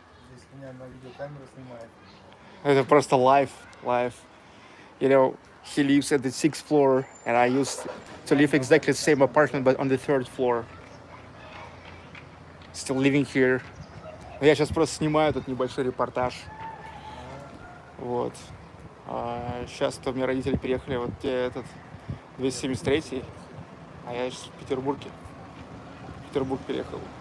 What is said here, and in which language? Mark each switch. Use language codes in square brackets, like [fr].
[ru] Здесь меня на видеокамеру снимает. Это просто live. [en] You know, he lives at the 6th floor, and I used to live exactly the same apartment, but on the 3rd floor. Still living here. [ru] Но я сейчас просто снимаю этот небольшой репортаж. Вот. Сейчас у меня родители переехали, вот где этот 273-й, а я сейчас в Петербурге. В Петербург переехал.